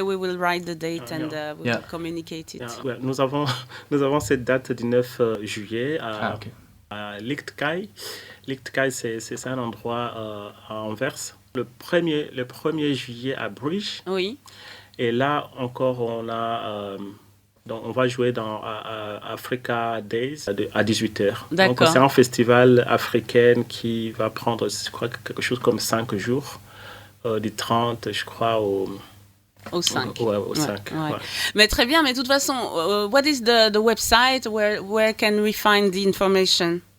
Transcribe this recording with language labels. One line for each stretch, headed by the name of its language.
English: We will write the date and we will communicate it.
French: Ouais, nous avons cette date du 9 juillet à Lichtkai. Lichtkai, c'est un endroit à Anvers. Le 1er juillet à Bruges. Oui. Et là encore, on va jouer dans Africa Days à 18h. D'accord. Donc c'est un festival africain qui va prendre, je crois, quelque chose comme 5 jours. Du 30, je crois, au 5. Au 5. Ouais. Mais très bien, mais de toute façon,
English: what is the website? Where can we find the information?